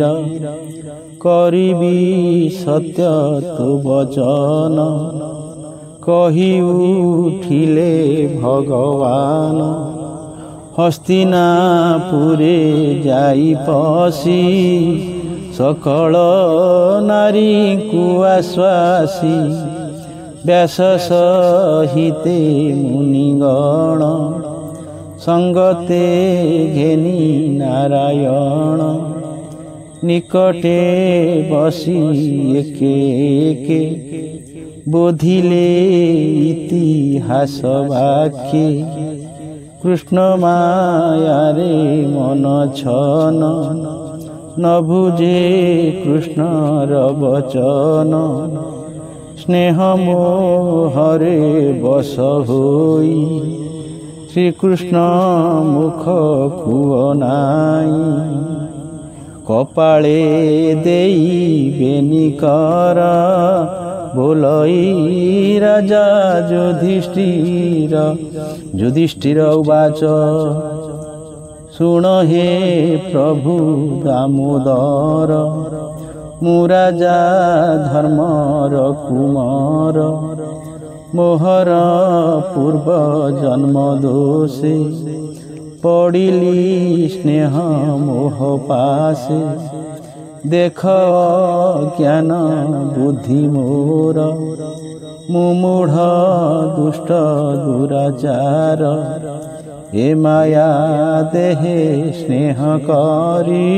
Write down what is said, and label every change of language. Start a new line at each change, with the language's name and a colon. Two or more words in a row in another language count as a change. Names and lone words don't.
Odia: କରିବି ସତ୍ୟ ତୁ ବଚନ, କହି ଉଠିଲେ ଭଗବାନ। ହସ୍ତିନାପୁରେ ଯାଇ ପଶି, ସକଳ ନାରୀ କୁ ଆଶ୍ୱାସି। ବ୍ୟାସ ସହିତେ ମୁନିଗଣ, ସଙ୍ଗତେ ଘେନି ନାରାୟଣ। ନିକଟେ ବସି ଏକେ ଏକେ, ବୋଧିଲେ ଇତିହାସ ବାକ୍ୟେ। କୃଷ୍ଣ ମାୟା ରେ ମନ ଛନ, ନ ବୁଝେ କୃଷ୍ଣ ବଚନ। ସ୍ନେହ ମୋହରେ ବଶ ହୋଇ, ଶ୍ରୀକୃଷ୍ଣ ମୁଖ କୁଓ ନାଇ। କପାଳେ ଦେଇ ବେନିକର, ବୋଲଇ ରାଜା ଯୁଧିଷ୍ଠିର। ଯୁଧିଷ୍ଠିର ଉବାଚ ଶୁଣ ହେ ପ୍ରଭୁ ଦାମୋଦର। ମୁ ରାଜା ଧର୍ମର କୁମାର, ମୋହର ପୂର୍ବ ଜନ୍ମ ଦୋଷେ। ପଡ଼ିଲି ସ୍ନେହ ମୋହ ପାଶେ, ଦେଖ ଜ୍ଞାନ ବୁଦ୍ଧି ମୋର। ମୁମୂଢ଼ ଦୁଷ୍ଟ ଦୁରାଚାର, ଏ ମାୟା ଦେହେ ସ୍ନେହ କରି।